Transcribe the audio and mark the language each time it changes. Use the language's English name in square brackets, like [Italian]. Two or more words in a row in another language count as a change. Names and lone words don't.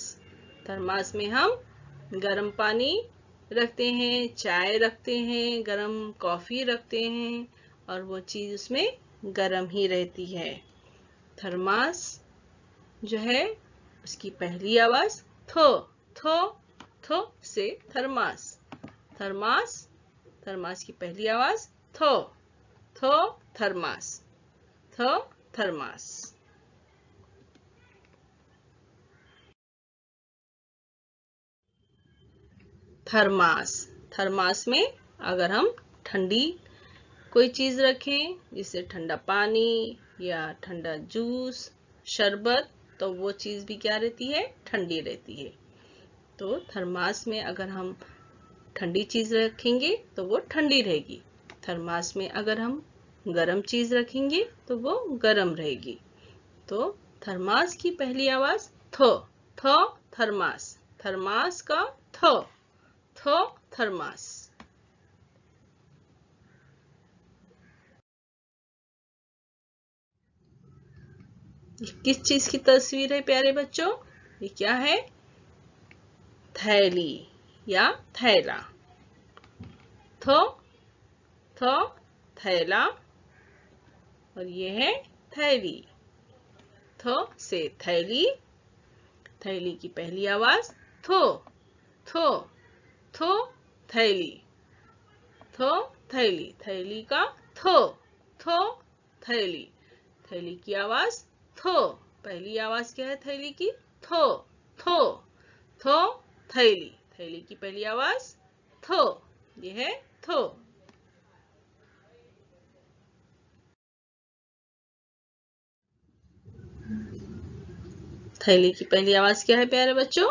[Hindi] थर्मास में हम गर्म पानी रखते हैं, चाय रखते हैं, गर्म कॉफी रखते हैं, और वो चीज उसमें गर्म ही रहती है। थर्मास जो है उसकी पहली आवाज थो। थो। थो से थर्मास। थर्मास। थर्मास की पहली आवाज थो। थो थर्मास। थो थर्मास। थर्मास। थर्मास में अगर हम ठंडी कोई चीज रखें, जैसे ठंडा पानी या ठंडा जूस, शरबत, तो वो चीज भी क्या रहती है? ठंडी रहती है। तो थर्मास में अगर हम ठंडी चीज रखेंगे तो वो ठंडी रहेगी। थर्मास में अगर हम गर्म चीज रखेंगे तो वो गर्म रहेगी। तो थर्मास की पहली आवाज थो। थो थर्मास। थर्मास का थो। थो थर्मास। किस चीज की तस्वीर है प्यारे बच्चों? ये क्या है? थैली या थैला। थो। थो थैला, और ये है थैली। थो से थैली। थैली की पहली आवाज थो। थो। थो थैली। थो थैली। थैली का थो। थो थैली। थैली की आवाज थो। पहली आवाज क्या है थैली की? थो। थो। थो थैली। थैली की पहली आवाज थो। ये है थो। थैली की पहली आवाज क्या है प्यारे बच्चों?